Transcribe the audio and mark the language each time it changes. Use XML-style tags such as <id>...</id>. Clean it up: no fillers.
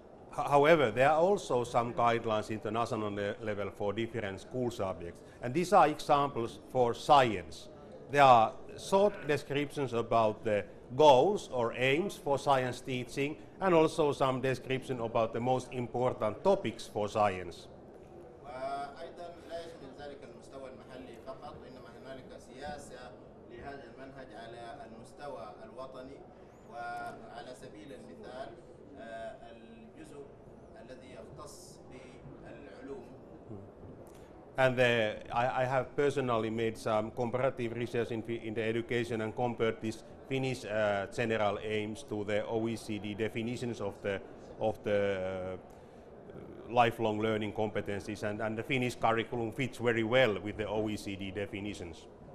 <en>However, there are also some guidelines international level for different school subjects, and these are examples for science. There are short descriptions about the goals or aims for science teaching, and also some description about the most important topics for science.</en> <ar>وأيضا لا يشمل ذلك المستوى المحلي فقط، إنما هنالك سياسة لهذا المنهج على المستوى الوطني. وعلى سبيل المثال الجزء الذي يختص بالعلوم.</ar> <en>And I have personally made some comparative research in the education and compared these Finnish general aims to the OECD definitions of the lifelong learning competencies, and the Finnish curriculum fits very well with the OECD definitions.</en>